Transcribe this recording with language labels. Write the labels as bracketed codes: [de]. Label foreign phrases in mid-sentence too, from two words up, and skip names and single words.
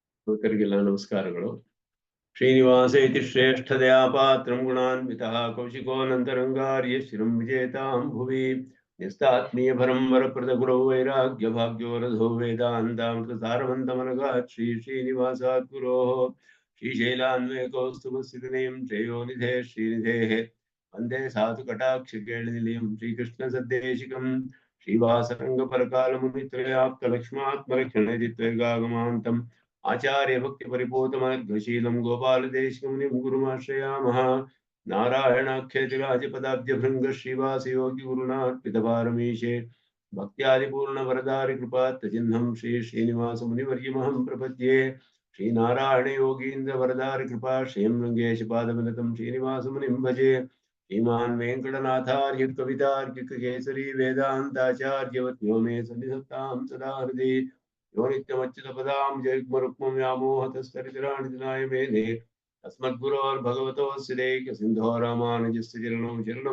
[kn] ಶ್ರೋತರಿಗೆಲ್ಲ ನಮಸ್ಕಾರಗಳು. [sa] ಶ್ರೀನಿವಾಸ ಇತಿ ಶ್ರೇಷ್ಠದಯಾ ಪಾತ್ರಂ ಗುಣಾನ್ವಿತಃ ಕೌಶಿಕೋನಂತರಂಗಾರ್ಯ ಶಿರಂ ವಿಜೇತಾಂ ಭುವಿ ನಿಸ್ತಾತ್ಮೀಯ ಭರಂ ವರಪ್ರದ ಗುರೌ ವೈರಾಗ್ಯ ಭಾಗ್ಯೋ ರಥೋ ವೇದಾಂತಾಮೃತ ಸಾರವಂತಮನಗಾತ್ ಶ್ರೀ ಶ್ರೀನಿವಾಸಾತ್ ಗುರೋಃ ಶ್ರೀಶೈಲಾನ್ವೇಕೌಸ್ತುಭಸ್ಥಿತನಿಂ ಶ್ರೇಯೋನಿಧೇ ಶ್ರೀನಿಧೇಃ ವಂದೇ ಸಾಧು ಕಟಾಕ್ಷ ಕೇಳನಿಲಯಂ ಶ್ರೀಕೃಷ್ಣ ಸದ್ದೇಶಿಕಂ ಶ್ರೀವಾಸರಂಗಪರಕಾಲಮುನಿತ್ರಯಾಪ್ತಲಕ್ಷ್ಮಾತ್ಮರಕ್ಷಣೇದಿತ್ವೈಗಾಗಮಾಂತಂ आचार्य भक्ति परिपूतमद्घशीलं गोपालदेशिकमुनिं गुरुमाश्रयामः नारायणाख्यतिराजपदाब्जभृङ्ग श्रीवासयोगि गुरुणार्पितभारमीशे भक्त्यादिपूर्णवरदारि कृपात्तचिह्नं श्री श्रीनिवासमुनिवर्यमहं प्रपद्ये श्रीनारायण योगीन्द्र वरदारि कृपाश्रयं रङ्गेशपादविनतं श्रीनिवासमुनिं भजे श्रीमान् वेङ्कटनाथार्य कवितार्किककेसरी वेदान्ताचार्यवत्यो मे सन्निधत्तां सदा हृदि यो नित्यमच्युतपदां जयुग्मरुक्मं व्यामोहतस्तरितराणितनाय मेने अस्मद्गुरोर्भगवतोऽस्य दैकसिन्धो रामानुजस्य चरणौ शरणं